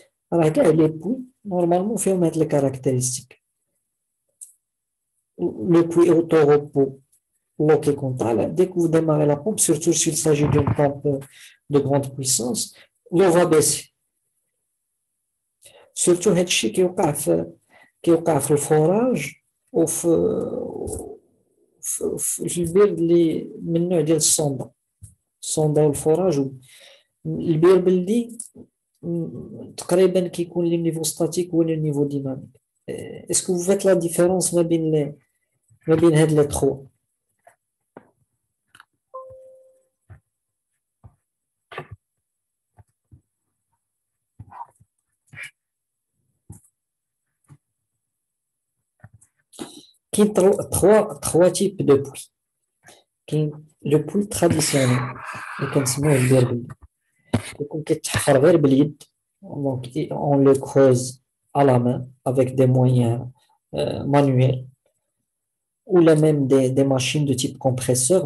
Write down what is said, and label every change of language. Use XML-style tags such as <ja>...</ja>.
<fr>Alors, les puits, normalement, il faut mettre les caractéristiques. Le puits auto-repos, l'eau qui compte, dès que vous démarrez la pompe, surtout s'il s'agit d'une pompe de grande puissance, l'eau va baisser. Surtout,</fr> <ar>هادشي كيوقع في الفوراج وفي البير اللي من النوع ديال الصوندا والفوراج. البير بلدي تقريبا كيكون لي نيفو ستاتيك هو لو نيفو ديناميك.</ar> <fr>اسكو vous faites la différence</fr> <ar>ما بين هاد لي تخوا؟ كاين</ar> <fr>trois types de puits.</fr> <ar>كاين لو بوي تراديسيونيل اللي كنسموه البير بلدي، كيكون كيتحفر غير باليد.</ar> <fr>Donc, on le creuse à la main avec des moyens manuels ou même des machines de type compresseur.</fr>